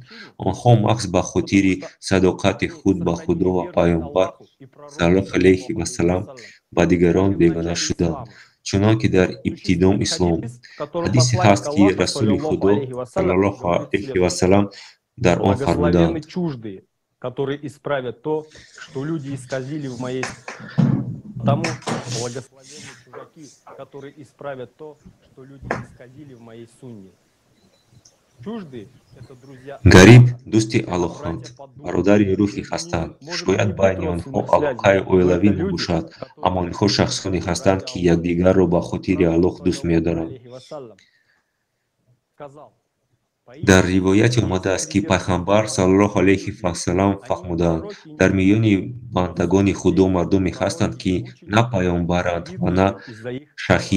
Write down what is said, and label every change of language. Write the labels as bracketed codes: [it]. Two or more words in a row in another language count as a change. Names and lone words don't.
[tg] Онҳо маҳз ба хотири садоқати худ ба Худо ва Пайғамбар [ar] صلى الله عليه وسلم [tg] ба дигарон бегона шуданд. Чунон ки дар ибтидои ислом ҳадисе ҳаст, ки Расули Худо [ar] صلى الله عليه وسلم [tg] дар он фармуданд: [ru] которые исправят то, что люди исказили в моей... Тому благословенные чужаки, которые исправят то, что люди исказили в моей сунне. Чужды — это друзья... [tg] Гариб дӯсти алоҳанд, бародари рӯҳӣ ҳастанд. Шояд байни онҳо алоқаи оилавӣ набошад, аммо инҳо шахсоне ҳастанд, ки якдигарро ба хотири Аллоҳ дӯст медоранд. Дар ривояте омадааст, ки Пайғамбар [ar] صلى الله عليه وسلم [tg] фармуданд: дар миёни бандагони Худо мардуме ҳастанд, ки на паёмбаранд ва на шаҳид.